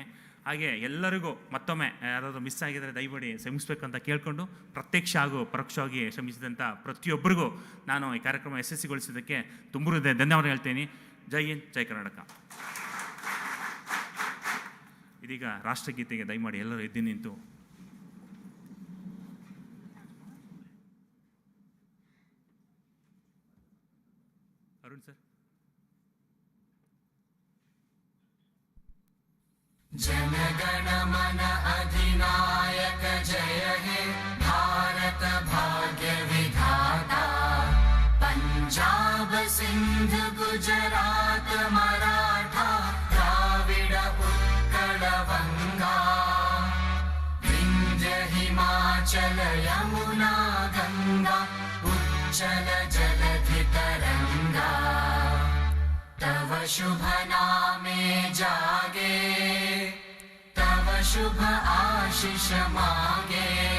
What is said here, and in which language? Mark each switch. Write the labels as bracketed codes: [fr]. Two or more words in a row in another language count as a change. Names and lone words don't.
[kn] ಹಾಗೆ ಎಲ್ಲರಿಗೂ ಮತ್ತೊಮ್ಮೆ ಯಾರಾದರೂ ಮಿಸ್ ಆಗಿದರೆ ದಯವಿಡಿ ಕ್ಷಮಿಸಬೇಕಂತ ಕೇಳಿಕೊಂಡು ಪ್ರತ್ಯಕ್ಷ ಹಾಗೂ ಪರೋಕ್ಷವಾಗಿ ಶ್ರಮಿಸಿದಂಥ ಪ್ರತಿಯೊಬ್ಬರಿಗೂ ನಾನು ಈ ಕಾರ್ಯಕ್ರಮ ಯಶಸ್ವಿಗೊಳಿಸಿದ್ದಕ್ಕೆ ತುಂಬ ಧನ್ಯವಾದ ಹೇಳ್ತೀನಿ. ಜೈ ಹಿಂದ್, ಜೈ ಕರ್ನಾಟಕ. ಇದೀಗ ರಾಷ್ಟ್ರಗೀತೆಗೆ ದಯಮಾಡಿ ಎಲ್ಲರೂ ಎದ್ದು ನಿಂತು ಅರುಣ್ ಸರ್. [bn] জনগণ মন অধিনায়ক জয় হে ভারত ভাগ্য বিধাতা পঞ্জাব সিন্ধ গুজরাট মারাঠা দ্রাবিড় উৎকল গঙ্গা বিন্ধ্য হিমাচল যমুনা গঙ্গা উচ্চল জলধি তরঙ্গা তব শুভ নামে জাগে তব শুভ আশিস মাঙ্গে